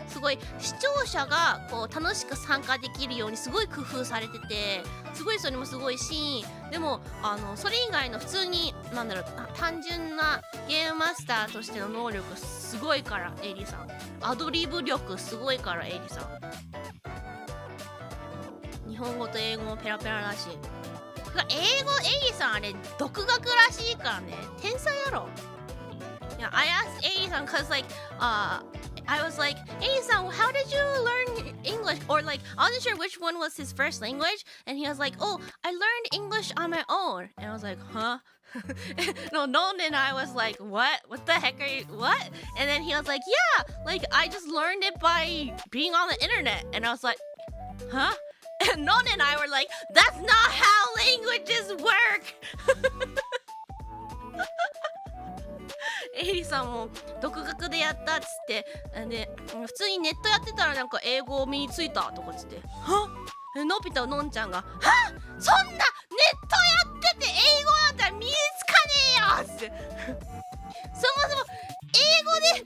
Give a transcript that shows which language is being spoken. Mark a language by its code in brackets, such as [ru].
[ja] すごい視聴者がこう楽しく参加できるようにすごい工夫されてて、すごいそれもすごいし、でもそれ以外の普通になんだろう単純なゲームマスターとしての能力すごいからエイリさん。アドリブ力すごいからエイリさん。日本語と英語もペラペラらしい。英語エイリさんあれ独学らしいからね。天才やろ。 [en] Yeah, I asked Eddie-san because I was like, Eddie-san, how did you learn English? Or like, I wasn't sure which one was his first language. And he was like, oh, I learned English on my own. And I was like, huh? No, and I was like, what? What the heck are you, what? And then he was like, yeah, like I just learned it by being on the internet. And I was like, huh? And Non and I were like, that's not how languages work. [ja] エイリさんも独学でやったっつってで普通にネットやってたらなんか英語身についたとかっつってはのび太のんちゃんがはそんなネットやってて英語なんて身につかねえよっつってそもそも英語